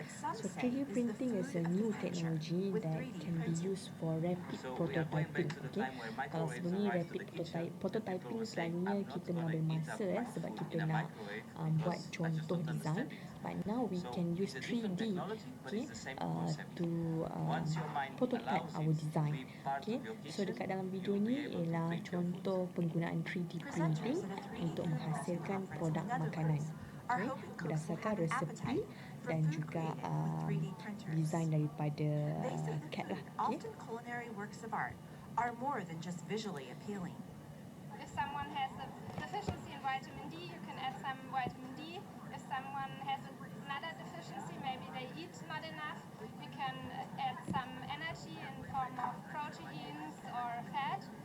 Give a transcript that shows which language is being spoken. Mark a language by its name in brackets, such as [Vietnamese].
[English] So 3D printing is a new technology that can be used for rapid prototyping. [Malay] Okay, kalau sebelum ni rapid prototyping selalunya kita mengambil masa sebab kita nak buat contoh design. [English] But now we can use 3D, okay, to prototype our design. [Malay] Okay, so dekat dalam video ni ialah contoh penggunaan 3D printing untuk menghasilkan produk makanan. Okay, berdasarkan resepi dan juga design daripada CAD lah. [English] Okay. Often culinary works of art are more than just visually appealing. If someone has a deficiency in vitamin D, you can add some vitamin D. If someone has another deficiency, maybe they eat not enough, we can add some energy in form of proteins or fat.